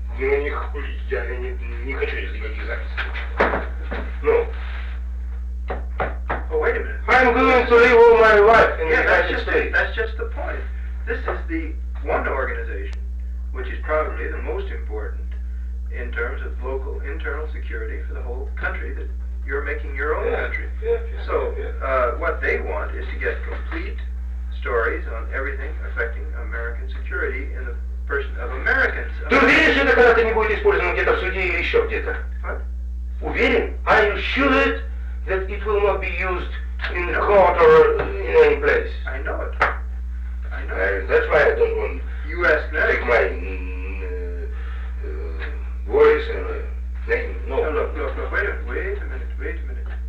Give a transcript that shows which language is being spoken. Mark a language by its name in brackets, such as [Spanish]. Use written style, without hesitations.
[Russian] Ну, не хули, я не хочу никаких записей. Ну. [English] Oh, wait a minute. I'm going to live all my life in yeah, the United States. Yeah, that's just the point. This is the one organization which is probably the most important in terms of local internal security for the whole country that you're making your own country. Yeah, so, yeah. What they want is to get complete stories on everything affecting American security in the person of Americans. [Russian] Уверен, что это когда-то не будет использовано где-то в суде или еще где-то? [English] What? [Russian] Уверен? [English] Are you sure that it will not be used in court or in any place? I know it. That's why I don't want you ask to take my voice and name. No. No, look, look, look, wait a minute.